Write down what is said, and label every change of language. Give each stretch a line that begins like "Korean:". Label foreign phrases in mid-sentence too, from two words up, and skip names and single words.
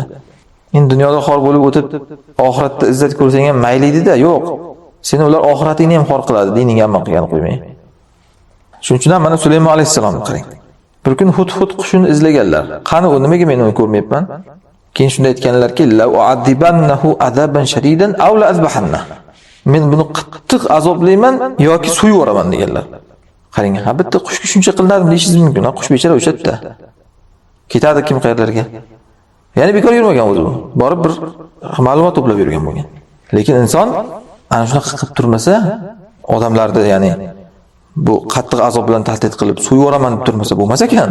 Uzbek: Endi dunyoda xor bo'lib o'tib, oxiratda izzat ko'rsang ham mayli edi-da, yo'q. Seni ular oxiratingni ham xor qiladi, diningga amal qilgani qo'ymay. Shuning uchun ham mana Sulaymon alayhisalomni qarang. Bir kun hut qushini izlaganlar. Qani u nimaga men uni ko'rmayapman? Keyin shunda aytganlarki,
Arabic: "لأعذبنه عذابا شديدا أو لأذبحنه."
Uzbek: Men buni qattiq azoblayman yoki so'yib yuboraman deganlar. Qarang, ha bitta qushga shuncha qilinadi deyishingiz mumkin. Qush bechara o'sha yerda. Ketadi kim qayerlarga? Ya'ni bekor yurmagan o'zi bu. Borib bir ma'lumot to'plab yurgan bo'lgan. Lekin inson ana shunaqa qilib turmasa, odamlarni ya'ni bu qattiq azob bilan tahdid qilib so'yib yuboraman deb turmasa bo'lmas ekan.